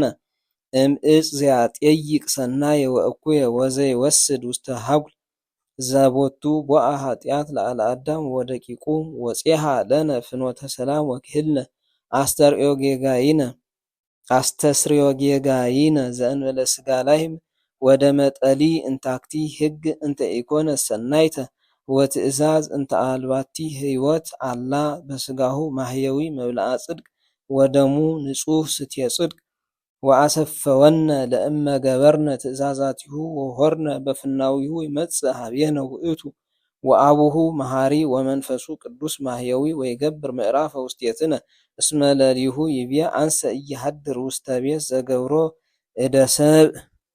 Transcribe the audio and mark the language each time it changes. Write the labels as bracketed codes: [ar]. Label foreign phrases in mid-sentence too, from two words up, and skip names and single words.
[gez] እምዕፅ ዘያጤይቅ ሰናየ ወእኩየ ወዘይወስድ ውስተ ሀጉል ዘቦቱ ቦአ ኃጢአት ለአለ አዳም ወደቂቁ ወፄሃ ለነ ፍኖተ ሰላም ወክህልነ አስተስርዮ ጌጋይነ ዘእንበለ ሥጋ ላህም ወደ መጠሊ እንታክቲ ሕግ እንተ ኢኮነ ሰናይተ ወትእዛዝ እንተ አልባቲ ሕይወት አላ በሥጋሁ ማህየዊ መብልአ ጽድቅ ወደሙ ንጹሕ ስትየ ጽድቅ ወአሰፈወነ ለእመ ገበርነ ትእዛዛቲሁ ወሆርነ በፍናዊሁ ይመጽእ ኀቤነ ውእቱ ወአቡሁ መሐሪ ወመንፈሱ ቅዱስ ማህየዊ ወይገብር ምዕራፈ ውስቴትነ እስመ ለሊሁ ይቤ አንሰ ኢየሐድር ውስተ ቤት ዘገብሮ እደ ሰብእ